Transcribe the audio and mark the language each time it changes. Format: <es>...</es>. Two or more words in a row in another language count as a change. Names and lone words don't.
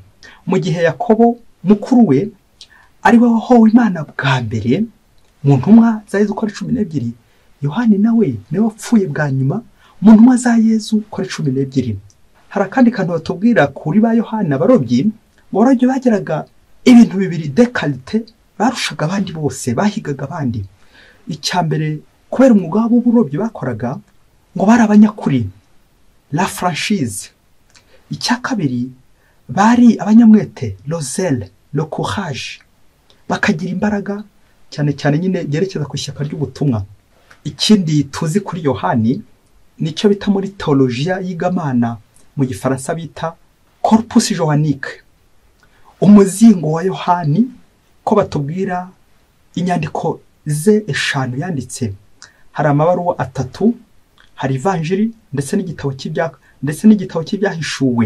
<rw>Mu gihe Yakobo mukuru we ari we wahowe Imana bwa mbere mu ntumwa za Yezu ko ari 12, Yohani nawe niwe wapfuye bwa nyuma mu ntumwa za Yezu ko ari 12. Hari kandi kantu batubwira kuri ba Yohani abarobyi, borobye bageraga ibintu bibiri</rw> <fr>de qualité,</fr> <rw>barushaga abandi bose, bahigaga abandi. Icyambere kubera umwuga w'uburobyi bakoraga, ngo bari abanyakuri,</rw> <fr>la franchise.</fr> <rw>Icyakabiri bari abanyamwete,</rw> <fr>le zèle, le courage,</fr> <rw>bakagira imbaraga cyane cyane nyine gerekeza ku ishyaka ry'ubutumwa. Ikindi tuzi kuri Yohani nicyo bita muri teologia yigamana mu gifaransa bita</rw> <fr>corpus johannique,</fr> <rw>umuzingo wa Yohani. Ko batubwira inyandiko ze 5 yanditse, hari amabaruwa 3, hari ivanjiri ndetse n'igitabo cy'ibyahishuwe.</rw>